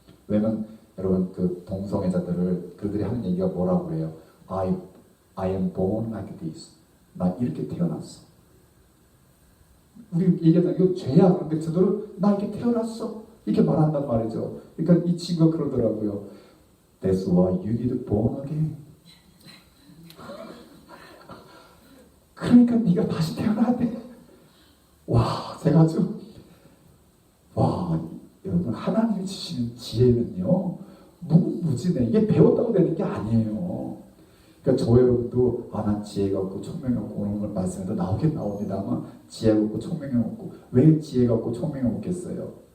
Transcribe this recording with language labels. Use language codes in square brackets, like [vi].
[ko] 왜냐면 여러분, 그 동성애자들을 그들이 하는 얘기가 뭐라고 해요? [en] I am born like this. [ko] 나 이렇게 태어났어. 우리 얘기하자, 이거 죄야. 그런데 저들은 나 이렇게 태어났어, 이렇게 말한단 말이죠. 그러니까 이 친구가 그러더라고요. [en] That's why you need born again. [ko] 그러니까 네가 다시 태어나야 돼. 와, 제가 아주 여러분 하나님이 주시는 지혜는요 무궁무진해. 이게 배웠다고 되는 게 아니에요. 그러니까 저 여러분도 난 지혜가 없고 총명이 없고 그런 걸 말씀에도 나오긴 나옵니다만 지혜가 없고 총명이 없고 왜 지혜가 없고 총명이 없겠어요?